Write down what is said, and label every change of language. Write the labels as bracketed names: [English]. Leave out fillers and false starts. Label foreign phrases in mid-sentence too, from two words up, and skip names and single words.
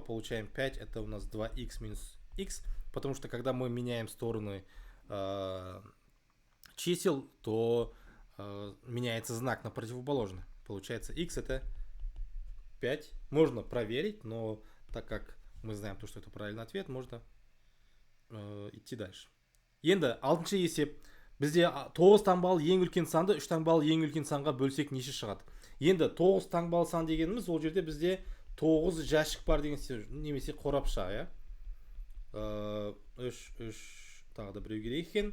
[Russian] Получаем 5, это у нас 2x минус x. Потому что когда мы меняем стороны чисел, то меняется знак на противоположный. Получается x это 5. Можно проверить, но так как мы знаем то, что это правильный ответ, можно идти дальше. [Kazakh] Енді 6-шы есеп. Бізде 9 таңбалы ең үлкен санды 3 таңбалы ең үлкен санға бөлсек неше шығады? Енді 9 таңбалы сан дегеніміз, ол жерде бізде 9 жәшік бар деген немесе қорапша, иә? 3 тағы да біреу керек екен.